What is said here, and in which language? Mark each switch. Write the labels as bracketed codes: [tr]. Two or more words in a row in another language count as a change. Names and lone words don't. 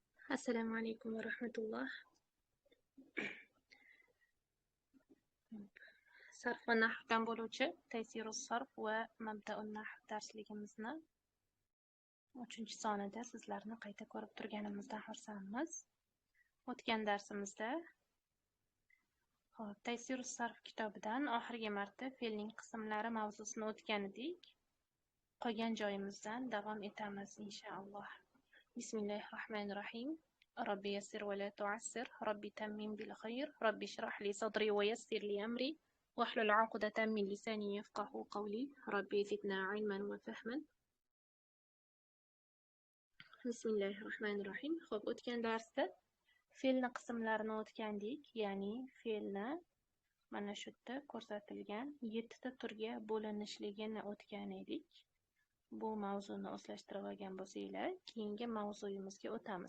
[ar] السلام عليكم ورحمة الله. [uz] Sarf va nahvdan bo'luvchi Taysirus sarf va mabdaun nahv darsligimizni 3-sonida sizlarni qayta ko'rib turganimizdan xursandmiz. O'tgan darsimizda Taysirus sarf kitobidan oxirgi marta fe'lning qismlari mavzusini o'tgan edik. Qolgan joyimizdan davom etamiz inshaalloh. [ar] Bismillahirrohmanirrohim. ربي يسر ولا تعسر ربي تمم بالخير ربي اشرح لي صدري ويسر لي أمري واحلل عقدة من لساني يفقه قولي ربي زدنا علما وفهما Bismillahirrohmanirrohim. [uz] Xo'p, o'tgan darsda fe'lni qismlarini o'tgandik, ya'ni fe'lni mana shu yerda ko'rsatilgan 7 ta turga bo'linishligini o'tgan edik. Bu mavzuni o'zlashtirib olgan bo'lsanglar, keyingi mavzuyimizga o'tamiz.